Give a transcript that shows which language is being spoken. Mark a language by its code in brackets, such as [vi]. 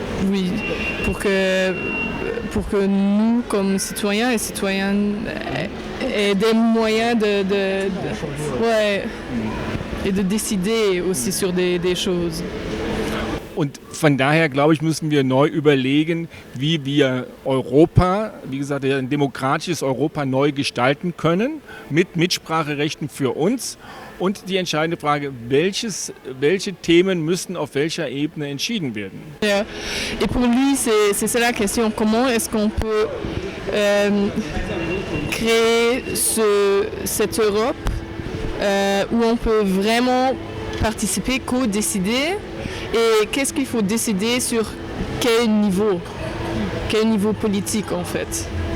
[fr] Oui, pour que nous, comme citoyens et citoyennes, aient des moyens ouais, et de décider aussi sur des choses. [de] Und von daher, glaube ich, müssen wir neu überlegen, wie wir Europa, wie gesagt, ein demokratisches Europa neu gestalten können, mit Mitspracherechten für uns. Und die entscheidende Frage, welche Themen müssen auf welcher Ebene entschieden werden? [fr] Et pour lui, c'est ça la question. Comment est-ce qu'on peut créer cette Europe où on peut vraiment participer, co-décider? Et qu'est-ce qu'il faut décider sur quel niveau politique en fait?